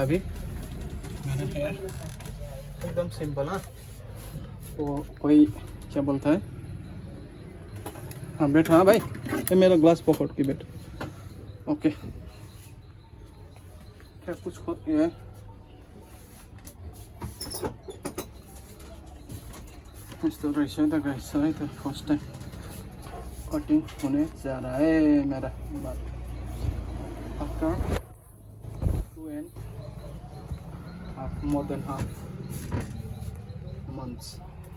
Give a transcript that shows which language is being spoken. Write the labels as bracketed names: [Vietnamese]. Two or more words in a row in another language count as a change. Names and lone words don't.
[Hindi] अभी मैंने हेयर एकदम सिंपल, हाँ वो कोई क्या बोलता है, हाँ बैठो, हाँ भाई ये मेरा ग्लास पकड़ के बैठ, ओके। क्या कुछ ये [Nepali] यस्तो रहेछ त गाइस है त, [English] first time [Hindi] कटिङ हुने जा रहा है मेरा बाल [English] after 2.5 more than half months.